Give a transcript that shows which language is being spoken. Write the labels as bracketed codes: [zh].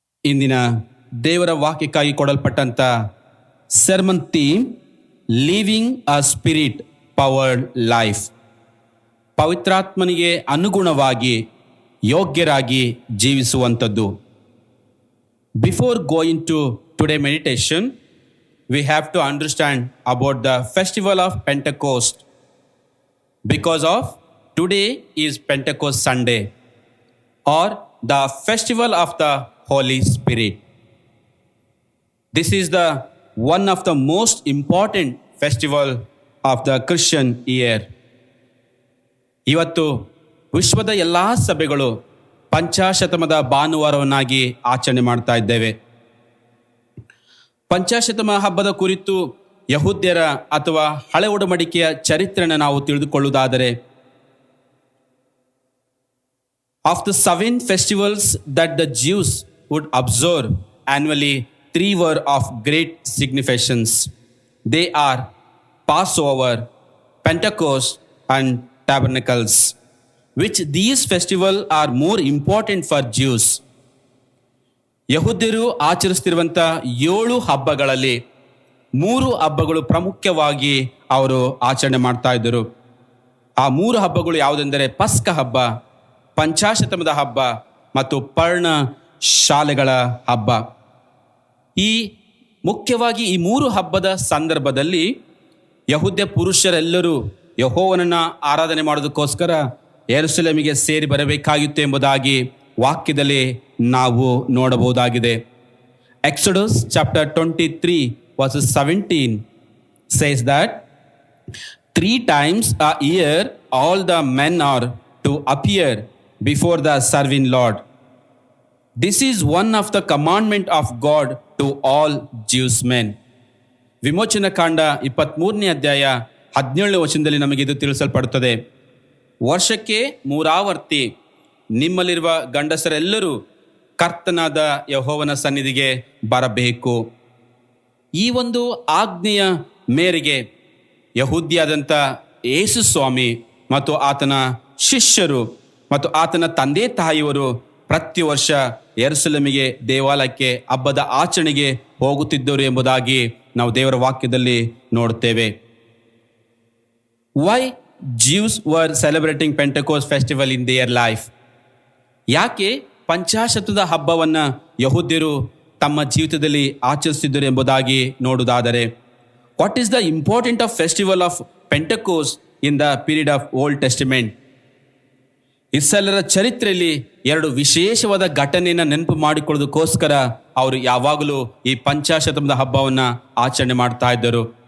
[kn] ಇಂದಿನ ದೇವರ ವಾಕ್ಯಕ್ಕಾಗಿ ಕೊಡಲ್ಪಟ್ಟಂಥ sermon theme [en] Living a spirit powered life. [kn] ಪವಿತ್ರಾತ್ಮನಿಗೆ ಅನುಗುಣವಾಗಿ ಯೋಗ್ಯರಾಗಿ ಜೀವಿಸುವಂಥದ್ದು. [en] Before going to today's meditation, we have to understand about the festival of Pentecost, because of today is Pentecost Sunday, or the festival of the Holy Spirit. This is the one of the most important festival of the Christian year. [kn] ಇವತ್ತು ವಿಶ್ವದ ಎಲ್ಲ ಸಭೆಗಳು ಪಂಚಾಶತಮದ ಭಾನುವಾರವನ್ನಾಗಿ ಆಚರಣೆ ಮಾಡ್ತಾ ಇದ್ದೇವೆ. ಪಂಚಾಶತಮ ಹಬ್ಬದ ಕುರಿತು ಯಹೂದ್ಯರ ಅಥವಾ ಹಳೆ ಒಡಂಬಡಿಕೆಯ ಚರಿತ್ರೆಯನ್ನು ನಾವು ತಿಳಿದುಕೊಳ್ಳುವುದಾದರೆ, [en] Of the 7 festivals that the Jews would observe annually, 3 were of great significance. They are Passover, Pentecost and Tabernacles. Which these festivals are more important for Jews. [kn] ಯಹೂದ್ಯರು ಆಚರಿಸುತ್ತಿರುವಂಥ 7 ಹಬ್ಬಗಳಲ್ಲಿ 3 ಹಬ್ಬಗಳು ಪ್ರಮುಖವಾಗಿ ಅವರು ಆಚರಣೆ ಮಾಡ್ತಾ ಇದ್ದರು. ಆ 3 ಹಬ್ಬಗಳು ಯಾವುದೆಂದರೆ ಪಸ್ಕ ಹಬ್ಬ, ಪಂಚಾಶತಮದ ಹಬ್ಬ ಮತ್ತು ಪರ್ಣ ಶಾಲೆಗಳ ಹಬ್ಬ. ಈ ಮುಖ್ಯವಾಗಿ ಈ 3 ಹಬ್ಬದ ಸಂದರ್ಭದಲ್ಲಿ ಯಹೂದ್ಯ ಪುರುಷರೆಲ್ಲರೂ ಯೆಹೋವನನ್ನು ಆರಾಧನೆ ಮಾಡೋದಕ್ಕೋಸ್ಕರ ಯೆರೂಸಲೇಮಿಗೆ ಸೇರಿ ಬರಬೇಕಾಗಿತ್ತು ಎಂಬುದಾಗಿ ವಾಕ್ಯದಲ್ಲಿ ನಾವು ನೋಡಬಹುದಾಗಿದೆ. [en] Exodus chapter 23 verses 17 says that 3 times a year all the men are to appear before the serving Lord. This is one of the commandment of God to all Jews men. [kn] ವಿಮೋಚನ ಕಾಂಡ 23ನೇ ಅಧ್ಯಾಯ 17ನೇ ವಚನದಲ್ಲಿ ನಮಗೆ ಇದು ತಿಳಿಸಲ್ಪಡುತ್ತದೆ. ವರ್ಷಕ್ಕೆ 3 ಆವರ್ತಿ ನಿಮ್ಮಲ್ಲಿರುವ ಗಂಡಸರೆಲ್ಲರೂ ಕರ್ತನಾದ ಯೆಹೋವನ ಸನ್ನಿಧಿಗೆ ಬರಬೇಕು. ಈ ಒಂದು ಆಜ್ಞೆಯ ಮೇರೆಗೆ ಯಹೂದ್ಯಾದಂಥ ಯೇಸು ಸ್ವಾಮಿ ಮತ್ತು ಆತನ ಶಿಷ್ಯರು ಮತ್ತು ಆತನ ತಂದೆ ತಾಯಿಯವರು ಪ್ರತಿ ವರ್ಷ ಯೆರೂಸಲೇಮಿಗೆ ದೇವಾಲಯಕ್ಕೆ ಹಬ್ಬದ ಆಚರಣೆಗೆ ಹೋಗುತ್ತಿದ್ದರು ಎಂಬುದಾಗಿ ನಾವು ದೇವರ ವಾಕ್ಯದಲ್ಲಿ ನೋಡುತ್ತೇವೆ. [en] Why Jews were celebrating Pentecost festival in their life? [kn] ಯಾಕೆ ಪಂಚಾಶತದ ಹಬ್ಬವನ್ನು ಯಹೂದ್ಯರು ತಮ್ಮ ಜೀವಿತದಲ್ಲಿ ಆಚರಿಸಿದ್ದರು ಎಂಬುದಾಗಿ ನೋಡುವುದಾದರೆ, [en] What is the important of festival of Pentecost in the period of Old Testament? [kn] ಇಸ್ರಾಯೇಲರ ಚರಿತ್ರೆಯಲ್ಲಿ 2 ವಿಶೇಷವಾದ ಘಟನೆಯನ್ನು ನೆನಪು ಮಾಡಿಕೊಳ್ಳೋದಕ್ಕೋಸ್ಕರ ಅವರು ಯಾವಾಗಲೂ ಈ ಪಂಚಾಶತಮದ ಹಬ್ಬವನ್ನು ಆಚರಣೆ ಮಾಡ್ತಾ ಇದ್ದರು.